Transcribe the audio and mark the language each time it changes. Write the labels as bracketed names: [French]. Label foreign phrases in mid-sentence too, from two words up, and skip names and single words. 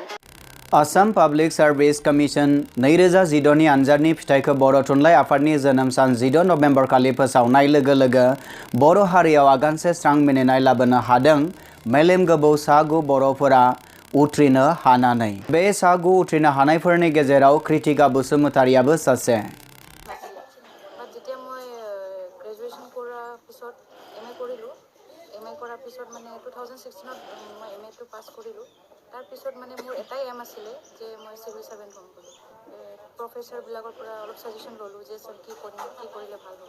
[Bodo] आसाम पाब्लिक सार्भिस कमिसन 2016 नि आनजादनि फिथाइखौ बर' थुनलाइ आफादनि जोनोम सान 16 नभेम्बर खालि फोसावनाय लोगो लोगो बर' हारियाव आगानसे स्रां मिनिनाय लाबोनो हादों मेलेम गोबौ सा 9 बर'फोरा उथ्रिनो हानानै। बे सा 9 उथ्रिनो हानायफोरनि गेजेराव कृतिका बसुमतारियाबो सासे। [Assamese] যেতিয়া মই গ্ৰেজুৱেশ্যন কৰাৰ পিছত এম এ কৰিলোঁ, এম এ কৰাৰ পিছত মানে 2016ত মই এম এটো পাছ কৰিলোঁ। তাৰপিছত মানে মোৰ এটাই এম আছিলে যে মই [English] civil servant [Assamese] হ'ম বুলি। প্ৰফেচাৰবিলাকৰ পৰা অলপ ছাজেশ্যন ল'লোঁ যে ছাৰ কি কৰিম, কি কৰিলে ভাল হ'ব।